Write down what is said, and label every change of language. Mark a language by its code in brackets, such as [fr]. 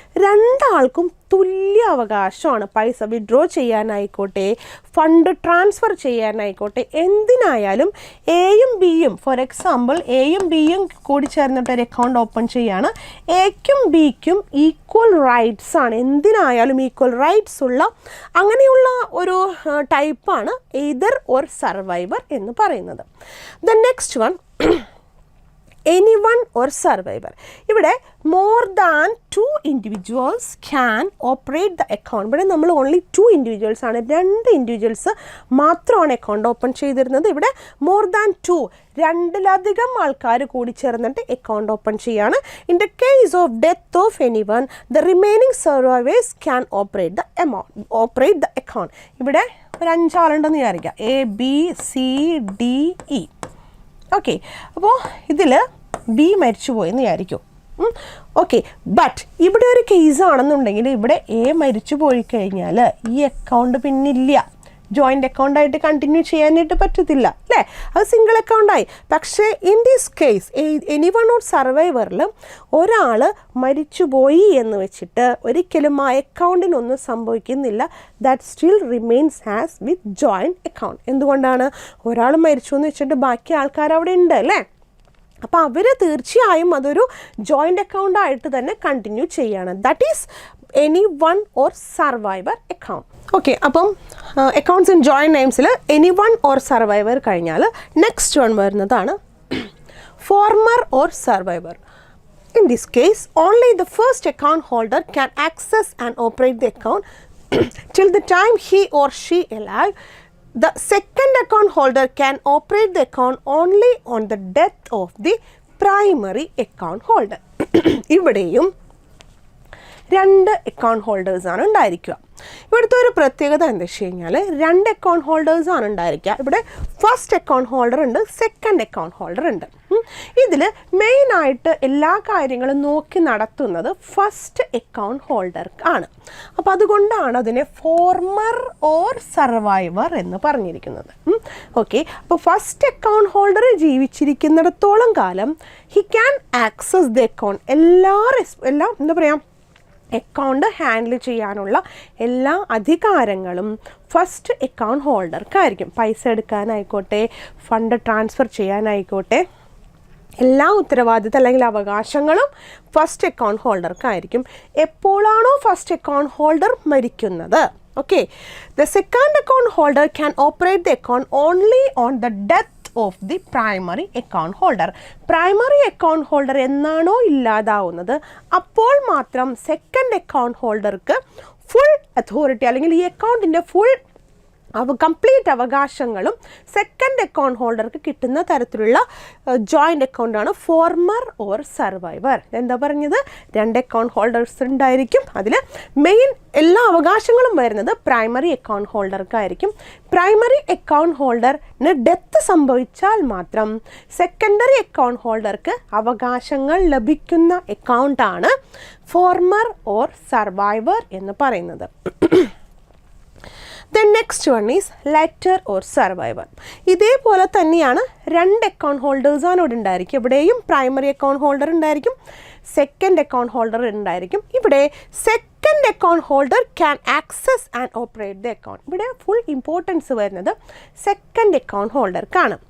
[ml] രണ്ടാൾക്കും തുല്യ അവകാശമാണ്. പൈസ വിഡ്രോ ചെയ്യാനായിക്കോട്ടെ, ഫണ്ട് ട്രാൻസ്ഫർ ചെയ്യാനായിക്കോട്ടെ, എന്തിനായാലും എയും ബിയും, [en] for example [ml] എയും ബിയും കൂടി ചേർന്നിട്ട് ഒരു അക്കൗണ്ട് ഓപ്പൺ ചെയ്യുകയാണ്. എക്കും ബിക്കും ഈക്വൽ റൈറ്റ്സ് ആണ്. എന്തിനായാലും ഈക്വൽ റൈറ്റ്സ് ഉള്ള അങ്ങനെയുള്ള ഒരു ടൈപ്പാണ് എയ്തർ ഓർ സർവൈവർ എന്ന് പറയുന്നത്. [en] The next one, anyone or survivor. ഇവിടെ more than 2 individuals can operate the account. [ml] ഇവിടെ നമ്മൾ [en] only 2 individuals [ml] ആണ്, 2 individuals മാത്രമാണ് അക്കൗണ്ട് ഓപ്പൺ ചെയ്തിരുന്നത്. ഇവിടെ [en] more than 2, [ml] രണ്ടിലധികം ആൾക്കാർ കൂടി ചേർന്നിട്ട് അക്കൗണ്ട് ഓപ്പൺ ചെയ്യാണ്. [en] In the case of death of anyone, the remaining survivors can operate the account. [ml] ഇവിടെ ഒരു 5 ആളുണ്ടെന്ന് വിചാരിക്കുക, ABCDE. ഓക്കെ, അപ്പോൾ ഇതിൽ ബി മരിച്ചു പോയെന്ന് വിചാരിക്കും. ഓക്കെ, ബട്ട് ഇവിടെ ഒരു കേസ് ആണെന്നുണ്ടെങ്കിൽ ഇവിടെ എ മരിച്ചു പോയി കഴിഞ്ഞാൽ ഈ അക്കൗണ്ട് പിന്നില്ല, ജോയിൻ്റ് അക്കൗണ്ടായിട്ട് കണ്ടിന്യൂ ചെയ്യാനായിട്ട് പറ്റത്തില്ല അല്ലേ, അത് സിംഗിൾ അക്കൗണ്ടായി. പക്ഷേ [en] in this case [ml] anyone or സർവൈവറിൽ ഒരാൾ മരിച്ചുപോയി എന്ന് വെച്ചിട്ട് ഒരിക്കലും ആ അക്കൗണ്ടിനൊന്നും സംഭവിക്കുന്നില്ല. [en] That still remains as with joint account. [ml] എന്തുകൊണ്ടാണ്? ഒരാൾ മരിച്ചു എന്ന് വെച്ചിട്ട് ബാക്കി ആൾക്കാർ അവിടെ ഉണ്ട് അല്ലേ, അപ്പോൾ അവർ തീർച്ചയായും അതൊരു ജോയിൻ്റ് അക്കൗണ്ടായിട്ട് തന്നെ കണ്ടിന്യൂ ചെയ്യാണ്. [en] That is anyone or survivor account. [ml] Okay, അപ്പം accounts in joint നെയിംസിൽ any one or survivor കഴിഞ്ഞാൽ നെക്സ്റ്റ് വൺ വരുന്നതാണ് former or survivor. [en] In this case, only the first account holder can access and operate the account till the time he or she alive. The second account holder can operate the account only on the death of the primary account holder. [ml] ഇവിടെയും 2 account ഹോൾഡേഴ്സാണ് ഉണ്ടായിരിക്കുക. ഇവിടുത്തെ ഒരു പ്രത്യേകത എന്താ വെച്ച് കഴിഞ്ഞാൽ 2 account ഹോൾഡേഴ്സാണ് ഉണ്ടായിരിക്കുക. ഇവിടെ ഫസ്റ്റ് അക്കൗണ്ട് ഹോൾഡർ ഉണ്ട്, സെക്കൻഡ് അക്കൗണ്ട് ഹോൾഡർ ഉണ്ട്. ഇതിൽ മെയിനായിട്ട് എല്ലാ കാര്യങ്ങളും നോക്കി നടത്തുന്നത് ഫസ്റ്റ് അക്കൗണ്ട് ഹോൾഡർ ആണ്. അപ്പോൾ അതുകൊണ്ടാണ് അതിനെ ഫോർമർ ഓർ സർവൈവർ എന്ന് പറഞ്ഞിരിക്കുന്നത്. ഓക്കെ, അപ്പോൾ ഫസ്റ്റ് അക്കൗണ്ട് ഹോൾഡർ ജീവിച്ചിരിക്കുന്നിടത്തോളം കാലം [en] He can access the account. [ml] എല്ലാം എന്താ പറയുക, അക്കൗണ്ട് ഹാൻഡിൽ ചെയ്യാനുള്ള എല്ലാ അധികാരങ്ങളും ഫസ്റ്റ് അക്കൗണ്ട് ഹോൾഡർക്കായിരിക്കും. പൈസ എടുക്കാനായിക്കോട്ടെ, ഫണ്ട് ട്രാൻസ്ഫർ ചെയ്യാനായിക്കോട്ടെ, എല്ലാ ഉത്തരവാദിത്തം അല്ലെങ്കിൽ അവകാശങ്ങളും ഫസ്റ്റ് അക്കൗണ്ട് ഹോൾഡർക്കായിരിക്കും. എപ്പോഴാണോ ഫസ്റ്റ് അക്കൗണ്ട് ഹോൾഡർ മരിക്കുന്നത്, [en] okay, the second account holder can operate the account only on the death of the primary account holder. [ml] Primary account holder എന്നാണോ ഇല്ലാതാവുന്നത് അപ്പോൾ മാത്രം സെക്കൻഡ് അക്കൗണ്ട് ഹോൾഡർക്ക് ഫുൾ അതോറിറ്റി അല്ലെങ്കിൽ ഈ അക്കൗണ്ടിൻ്റെ ഫുൾ കംപ്ലീറ്റ് അവകാശങ്ങളും second account ഹോൾഡർക്ക് കിട്ടുന്ന തരത്തിലുള്ള ജോയിൻ്റ് അക്കൗണ്ടാണ് ഫോർമർ ഓർ സർവൈവർ. എന്താ പറഞ്ഞത്, 2 അക്കൗണ്ട് ഹോൾഡേഴ്സ് ഉണ്ടായിരിക്കും. അതിൽ മെയിൻ എല്ലാ അവകാശങ്ങളും വരുന്നത് primary account ഹോൾഡർക്കായിരിക്കും. Primary account ഹോൾഡറിന് death സംഭവിച്ചാൽ മാത്രം സെക്കൻഡറി അക്കൗണ്ട് ഹോൾഡർക്ക് അവകാശങ്ങൾ ലഭിക്കുന്ന അക്കൗണ്ടാണ് ഫോർമർ ഓർ സർവൈവർ എന്ന് പറയുന്നത്. [en] The next one is letter or survivor. [ml] ഇതേപോലെ തന്നെയാണ് 2 അക്കൗണ്ട് ഹോൾഡേഴ്സാണ് ഇവിടെ ഉണ്ടായിരിക്കും. ഇവിടെയും പ്രൈമറി അക്കൗണ്ട് ഹോൾഡർ ഉണ്ടായിരിക്കും, സെക്കൻഡ് അക്കൗണ്ട് ഹോൾഡർ ഉണ്ടായിരിക്കും. [en] ഇവിടെ second account holder can access and operate the account. [ml] ഇവിടെ ഫുൾ ഇമ്പോർട്ടൻസ് വരുന്നത് സെക്കൻഡ് അക്കൗണ്ട് ഹോൾഡർക്കാണ്.